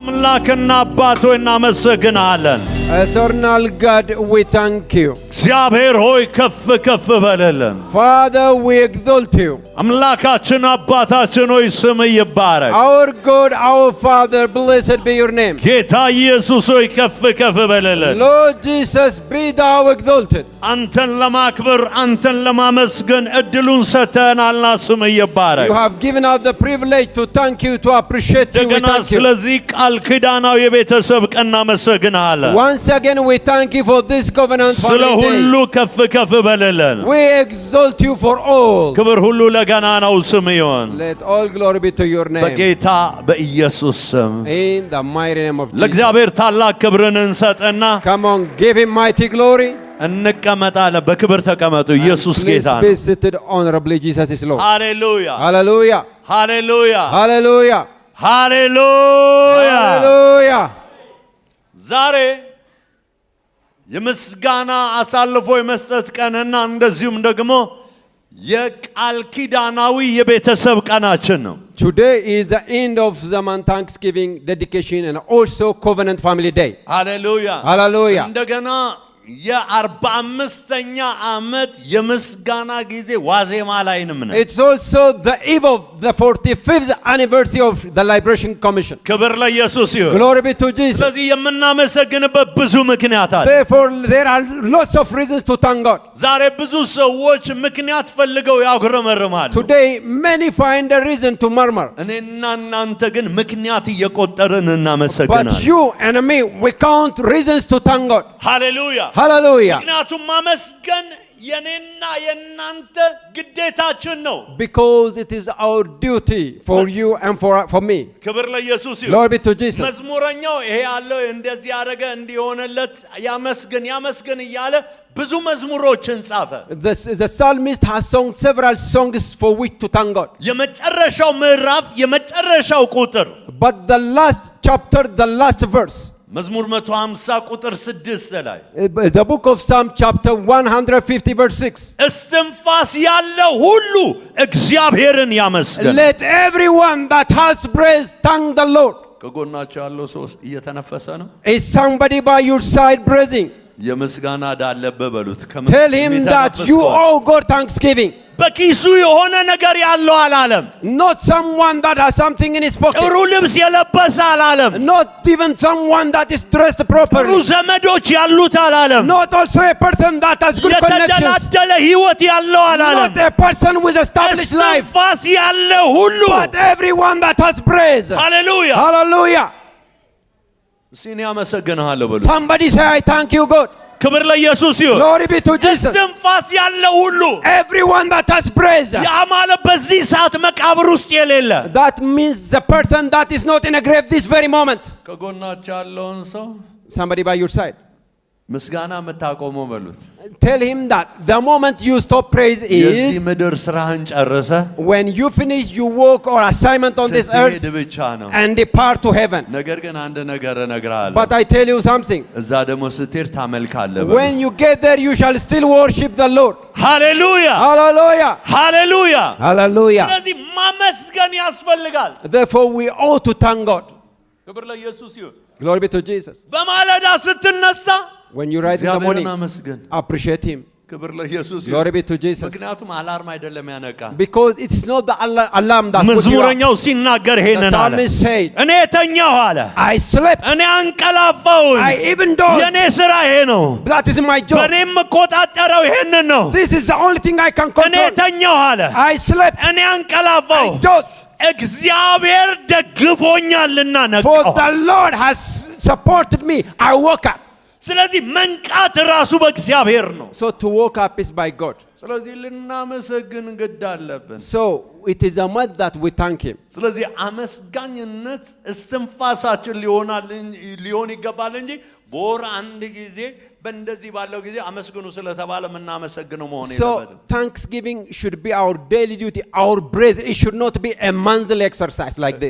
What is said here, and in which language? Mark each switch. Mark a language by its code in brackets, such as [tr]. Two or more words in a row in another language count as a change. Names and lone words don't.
[am] አምላክና አባት ሆይ እናመሰግናለን። [en] Eternal God, we thank you. [am] እግዚአብሔር ሆይ ከፍ ከፍ በለልን። [en] Father, we exalt you. [am] አምላካችን አባታችን ሆይ ስም ይባረክ። [en] Our God, our Father, blessed be your name. [am] ጌታ ኢየሱስ ሆይ ከፍ ከፍ በለልን። [en] Lord Jesus, be thou exalted. [am] አንተን ለማክበር አንተን ለማመስገን እድሉን ሰጥተናልና ስም ይባረክ። [en] You have given us the privilege to thank you, to appreciate you. We [am] እንደገና [en] thank you. [am] ስለዚህ ቃል ኪዳናዊ የቤተሰብ ቀን እናመሰግናለን። [en] Once again, we thank you for this covenant [am] ስለ [en] family [am] ሁሉ [en] day. [am] ከፍ ከፍ በለልን። [en] We exalt you for all. [am] ክብር ሁሉ ለገናናው ስም ይሁን [en] Let all glory be to your name. [am] በጌታ በኢየሱስ ስም። [en] In the mighty name of Jesus. [am] ለእግዚአብሔር ታላቅ ክብርን እንሰጥና [en] Come on, give him mighty glory. [am] እንቀመጣለን። በክብር ተቀመጡ። ኢየሱስ ጌታ [en] Please [am] ነው። [en] be seated honorably. Jesus is Lord. [am] ሃሌሉያ [en] Hallelujah. [am] ሃሌሉያ [en] Hallelujah. [am] ሃሌሉያ። [en] Hallelujah. [am] ዛሬ የምስጋና አሳልፎ የመስጠት ቀንና እንደዚሁም ደግሞ የቃል ኪዳናዊ የቤተሰብ ቀናችን ነው። [en] Today is the end of Zaman Thanksgiving dedication and also Covenant Family Day. [am] ሃሌሉያ [en] Hallelujah. [am] እንደገና የ45ኛ ዓመት የምስጋና ጊዜ ዋዜማ ላይ ነን። [en] It's also the eve of the 45th anniversary of the Liberation Commission. [am] ክብር ለኢየሱስ ይሁን። [en] Glory be to Jesus. [am] ስለዚህ የምናመሰግንበት ብዙ ምክንያት አለ። [en] Therefore, there are lots of reasons to thank God. [am] ዛሬ ብዙ ሰዎች ምክንያት ፈልገው ያጉረመርማሉ። [en] Today, many find a reason to murmur. [am] እኔና እናንተ ግን ምክንያት እየቆጠርን እናመሰግናለን። [en] But you and me, we count reasons to thank God. [am] ሃሌሉያ [en] Hallelujah. [am] ምክንያቱም ማመስገን የኔና የናንተ ግዴታችን ነው። [en] Because it is our duty for you and for me. [am] ክብር ለኢየሱስ ይሁን። [en] Glory be to Jesus. [am] መዝሙረኛው ይሄ ያለው እንደዚህ ያደረገ እንዲሆነለት ያመስገን እያለ ብዙ መዝሙሮችን ጻፈ። [en] The psalmist has sung several songs for which to thank God. [am] የመጨረሻው ምዕራፍ የመጨረሻው ቁጥር [en] But the last chapter, the last verse, [am] መዝሙር 150 ቁጥር 6 ላይ [en] the book of Psalm chapter 150 verse 6. [am] እስትንፋስ ያለው ሁሉ እግዚአብሔርን ያመስግን። [en] Let everyone that has breath thank the Lord. [am] ከጎናቸው ያለው ሰው እየተነፈሰ ነው። [en] Is somebody by your side breathing? [am] የምስጋና ዕዳ አለበት በሉት። [en] Tell him that you owe God thanksgiving. [am] በኪሱ የሆነ ነገር ያለው አላለም። [en] Not someone that has something in his pocket. [am] ጥሩ ልብስ የለበሰ አላለም። [en] Not even someone that is dressed [am] ጥሩ [en] properly. [am] ዘመዶች ያሉት አላለም። [en] Not also a person that has good connections. [am] የተደላደለ ህይወት ያለው አላለም። [en] Not a person with established life. [am] እስትንፋስ ያለው ሁሉ [en] But everyone that has praise. [am] ሃሌሉያ [en] Hallelujah. [am] ሲኔ አመሰግንሃለሁ በሉ። [en] Somebody say, I thank you, God. [am] ክብር ለኢየሱስ ይሁን። [en] Glory be to Jesus. [am] እስትንፋስ ያለው ሁሉ [en] Everyone that has praise. [am] ያ ማለት በዚህ ሰዓት መቃብር ውስጥ የሌለ [en] That means the person that is not in a grave this very moment. [am] ከጎናቸው ያለውን ሰው [en] Somebody by your side. [am] ምስጋና የምታቆመው በሉት። [en] Tell him that the moment you stop praise [am] የዚህ [en] is [am] ምድር ስራህን ጨርሰ [en] when you finish your work or assignment on this earth [am] ስትሄድ ብቻ ነው። [en] and depart to heaven. [am] ነገር ግን አንድ ነገር እነግርሃለሁ። [en] But I tell you something. [am] እዛ ደግሞ ስትሄድ ታመልካለህ [en] When [am] በሉት። [en] you get there, you shall still worship the Lord. [am] ሃሌሉያ [en] Hallelujah. [am] ሃሌሉያ። [en] Hallelujah. [am] ስለዚህ ማመስገን ያስፈልጋል። [en] Therefore, we ought to thank God. [am] ክብር ለኢየሱስ ይሁን። [en] Glory be to Jesus. [am] በማለዳ ስትነሳ [en] When you rise in the morning, [am] እግዚአብሔርን አመስግን። [en] appreciate Him. [am] ክብር ለኢየሱስ ይሁን። [en] Glory be to Jesus. [am] ምክንያቱም አላርም አይደለም ያነቃ። [en] Because it is not the alarm that puts you up. [am] መዝሙረኛው ሲናገር [en] The [am] ይሄንን አለ። [en] psalmist said, [am] እኔ ተኛሁ አለ። [en] I slept, [am] እኔ አንቀላፋሁኝ። [en] I even dozed. [am] የኔ ስራ ይሄ ነው። [en] That is my job. [am] በእኔ የምቆጣጠረው ይሄንን ነው። [en] This is the only thing I can [am] እኔ [en] control. [am] ተኛሁ አለ። [en] I slept, [am] እኔ አንቀላፋሁ። [en] I dozed. [am] እግዚአብሔር ደግፎኛልና [en] For [am] ነቃሁ። [en] the Lord has supported me. I woke up. [am] ስለዚህ መንቃት ራሱ በእግዚአብሔር ነው። [en] So to wake up is by God. [am] ስለዚህ ልናመሰግን ግድ አለብን። [en] So it is a must that we thank Him. [am] ስለዚህ አመስጋኝነት እስትንፋሳችን ሊሆን ይገባል እንጂ በወር አንድ ጊዜ በእንደዚህ ባለው ጊዜ አመስግኑ ስለተባለ የምናመሰግነው መሆን የለበትም። [en] So thanksgiving should be our daily duty, our praise. It should not be a monthly exercise like this.